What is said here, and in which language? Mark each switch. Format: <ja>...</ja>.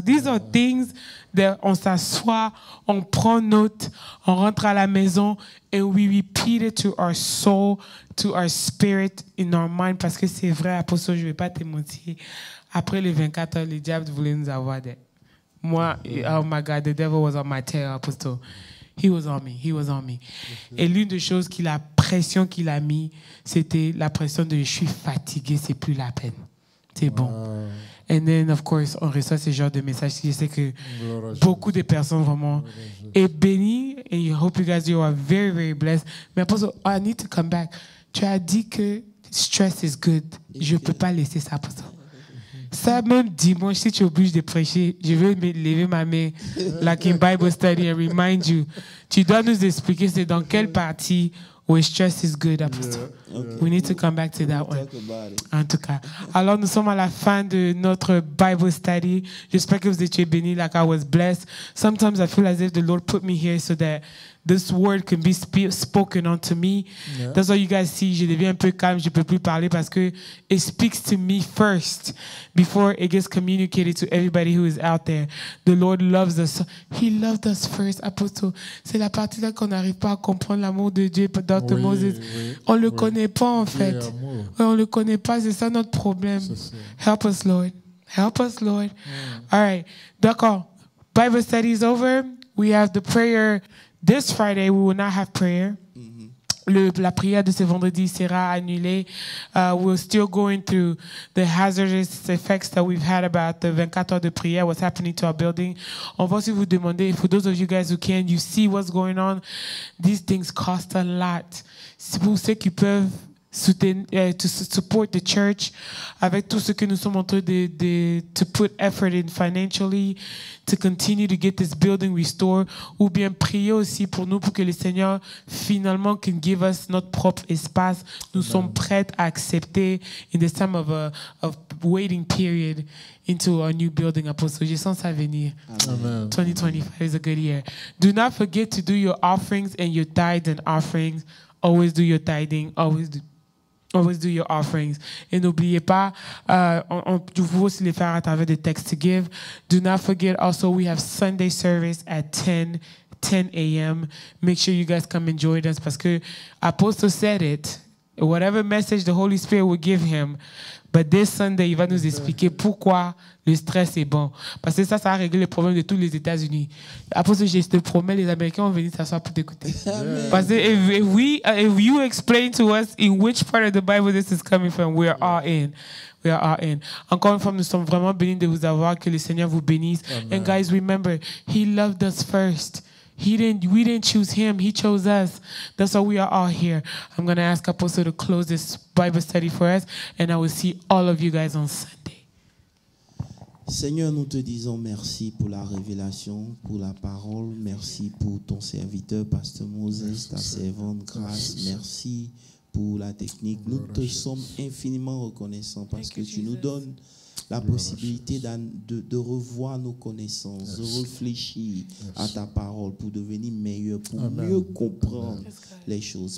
<en>These are things that</en> <fr>on s'assoit, on prend note, on rentre à la maison,</fr> <en>and we repeat it to our soul, to our spirit, in our mind,</en> <fr>parce que c'est vrai, Apostle, je ne vais pas te mentir. Après les 24 heures, le diable voulait nous avoir des...</fr> <en>Moi, oh my God, the devil was on my tail, Apostle. He was on me. He was on me.</en> <fr>Et l'une des choses la pression qu'il a mis, c'était la pression de je suis fatigué, c'est plus la peine. C'est bon.</fr> <en>And then, of course,</en> <fr>on reçoit ce genre de messages. Je sais que beaucoup de personnes vraiment est bénies.</fr> <en>And I hope you guys, you are very, very blessed. Mais Apostle, I need to come back.</en> <fr>Tu as dit que</fr> <en>stress is good.</en> <fr>Je ne peux pas laisser ça, Apostle. Ça, même dimanche, si tu es obligé de prêcher, je vais me lever ma main,</fr> <en>like in Bible study, and remind you.</en> <fr>Tu dois nous expliquer c'est dans quelle partie où</fr> <en>stress is good,</en> <fr>Apostle.</fr> <en>We need to come back to that one.</en> <fr>En tout cas. Alors, nous sommes à la fin de notre Bible study. J'espère que vous étiez bénis,</fr> <en>like I was blessed. Sometimes I feel as if the Lord put me here so that this word can be spoken unto me. Yeah. That's all you guys see.</en> <fr>Je deviens un peu calme, je peux plus parler parce que</fr> <en>it speaks to me first before it gets communicated to everybody who is out there. The Lord loves us. He loved us first.</en> <fr>Apostle, c'est la partie là qu'on n'arrive pas à comprendre l'amour de Dieu dans Moses. Oui, on le connaît pas en fait. On le connaît pas, c'est ça notre problème.</fr> <en>Help us, Lord. Help us, Lord. All right.</en> <fr>D'accord.</fr> <en>Bible study is over. We have the prayer this Friday. We will not have prayer.</en> <fr>La prière de ce vendredi sera annulée.</fr> <en>We're still going through the hazardous effects that we've had about the</en> <fr>24 heures de prière,</fr> <en>what's happening to our building.</en> <fr>On va aussi vous demander,</fr> <en>for those of you guys who can, you see what's going on. These things cost a lot.</en> <fr>Pour ceux qui peuvent</fr> <en>to support the church,</en> <fr>avec tout ce que nous sommes en train de</fr> <en>to put effort in financially, to continue to get this building restored,</en> <fr>ou bien prier aussi pour nous, pour que le Seigneur finalement</fr> <en>can give us</en> <fr>notre propre espace. Nous sommes prêts à accepter</fr> <en>in this time of waiting period into our new building.</en> <fr>Apostle, je sens ça venir. Amen.</fr> <en>2025 is a good year. Do not forget to do your offerings and your tithes and offerings. Always do your tithing. Always do your offerings.</en> <fr>Et n'oubliez pas, vous aussi les faire à travers des textes</fr> <en>to give. Do not forget also we have Sunday service at 10 a.m. Make sure you guys come and join us</en> <fr>parce que</fr> <en>Apostle said it. Whatever message the Holy Spirit will give him, but this Sunday,</en> <fr>il va nous expliquer pourquoi le stress est bon. Parce que ça a réglé le problème de tous les États-Unis. Après, je te promets, les Américains vont venir s'asseoir pour t'écouter. Parce que</fr> <en>if you explain to us in which part of the Bible this is coming from, we are all in. We are all in.</en> <fr>Encore une fois, nous sommes vraiment bénis de vous avoir. Que le Seigneur vous bénisse. Amen.</fr> <en>And guys, remember, He loved us first. We didn't choose him. He chose us. That's why we are all here. I'm going to ask Apostle to close this Bible study for us, and I will see all of you guys on Sunday.</en> <fr>Seigneur, nous te disons merci pour la révélation, pour la parole. Merci pour ton serviteur, Pasteur Moses, ta servante Grâce. Merci pour la technique. Nous te sommes infiniment reconnaissants parce que tu nous donnes la possibilité de revoir nos connaissances, de réfléchir à ta parole pour devenir meilleur, pour mieux comprendre les choses.</fr>